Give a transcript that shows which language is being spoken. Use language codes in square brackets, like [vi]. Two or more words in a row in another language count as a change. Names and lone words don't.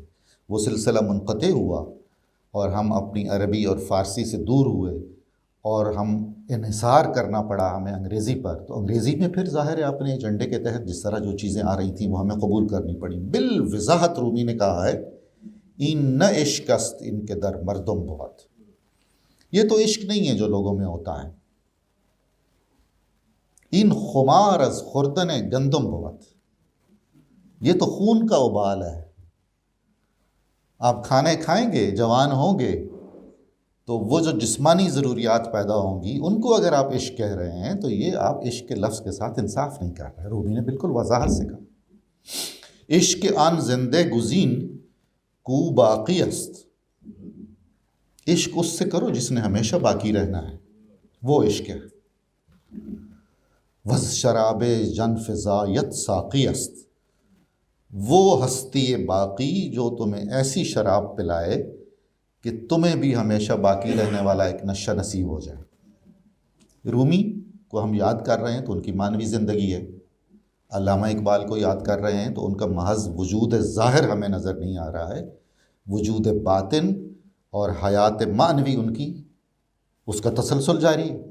[ur] وہ سلسلہ منقطع ہوا اور ہم اپنی عربی اور فارسی سے دور ہوئے اور ہم انحصار کرنا پڑا ہمیں انگریزی پر. تو انگریزی میں پھر ظاہر ہے اپنے ایجنڈے کے تحت جس طرح جو چیزیں آ رہی تھیں وہ ہمیں قبول کرنی پڑی. بالوضاحت رومی نے کہا ہے [fa] این نہ عشق است ان کے در مردم بہت. [ur] یہ تو عشق نہیں ہے جو لوگوں میں ہوتا ہے. [fa] این خمار از خوردن گندم بہت. [ur] یہ تو خون کا ابال ہے. آپ کھانے کھائیں گے، جوان ہوں گے، تو وہ جو جسمانی ضروریات پیدا ہوں گی ان کو اگر آپ عشق کہہ رہے ہیں تو یہ آپ عشق کے لفظ کے ساتھ انصاف نہیں کر رہے. رومی نے بالکل وضاحت سے کہا [fa] عشق آن زندے گزین کو باقی است. [ur] عشق اس سے کرو جس نے ہمیشہ باقی رہنا ہے، وہ عشق ہے. [fa] وز شراب جن فزایت ساقی است. [ur] وہ ہستی باقی جو تمہیں ایسی شراب پلائے کہ تمہیں بھی ہمیشہ باقی رہنے والا ایک نشہ نصیب ہو جائے. رومی کو ہم یاد کر رہے ہیں تو ان کی معنوی زندگی ہے. علامہ اقبال کو یاد کر رہے ہیں تو ان کا محض وجود ظاہر ہمیں نظر نہیں آ رہا ہے، وجود باطن اور حیات معنوی ان کی، اس کا تسلسل جاری ہے.